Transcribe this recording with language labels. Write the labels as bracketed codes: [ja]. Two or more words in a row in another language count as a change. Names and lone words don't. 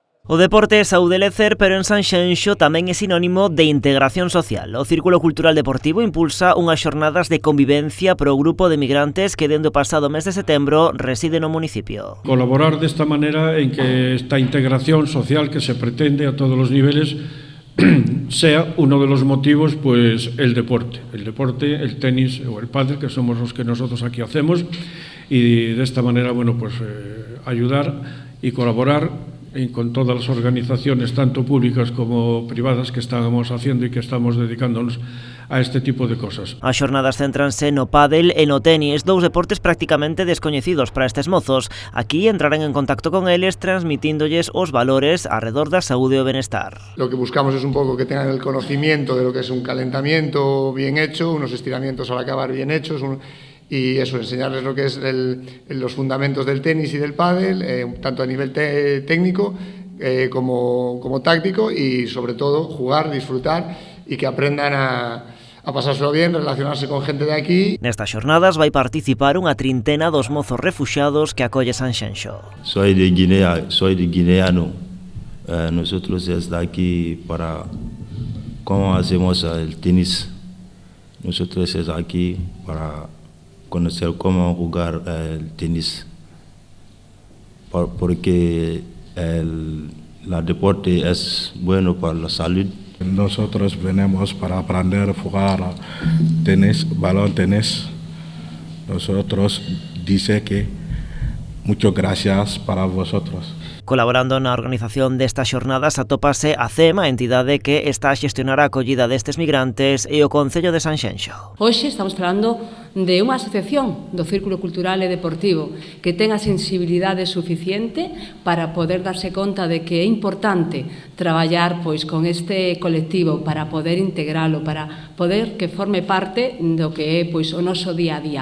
[gl] O deporte é saúde e lecer, pero en Sanxenxo tamén é sinónimo de integración social. O Círculo Cultural Deportivo impulsa unhas xornadas de convivencia para o grupo de migrantes que dende o pasado mes de setembro reside no municipio. Colaborar desta maneira en que esta integración social que se pretende a todos os niveles [es] sea uno de los motivos, pues el deporte, el tenis o el pádel, que somos los que nosotros aquí hacemos, y de esta manera, bueno, pues ayudar y colaborar con todas las organizaciones, tanto públicas como privadas, que estamos haciendo y que estamos dedicándonos a este tipo de cosas. [gl] As xornadas céntranse no pádel e no tenis, dous deportes prácticamente descoñecidos para estes mozos. Aquí entrarán en contacto con eles transmitíndoles os valores alrededor da saúde e o benestar. [es] Lo que buscamos es un poco que tengan el conocimiento de lo que es un calentamiento bien hecho, unos estiramientos al acabar bien hechos, y eso, enseñarles lo que es los fundamentos del tenis y del pádel, tanto a nivel técnico como táctico, y sobre todo jugar, disfrutar y que aprendan a pasárselo bien, relacionarse con gente de aquí. [gl] Nestas xornadas vai participar unha trintena dos mozos refuxiados que acolle Sanxenxo. [es] Soy de guineano. Nosotros estamos aquí para cómo hacemos el tenis. Nosotros estamos aquí para conocer cómo jugar el tenis, porque el deporte es bueno para la salud. Nosotros venimos para aprender a jugar tenis, balón tenis. Nosotros dice que muchas gracias para vosotros. [gl] Colaborando na organización destas xornadas atópase a CEM, a entidade que está a xestionar a acollida destes migrantes, e o Concello de Sanxenxo. Hoxe estamos falando de unha asociación do Círculo Cultural e Deportivo que ten a sensibilidade suficiente para poder darse conta de que é importante traballar con este colectivo para poder integralo, para poder que forme parte do que é o noso día a día.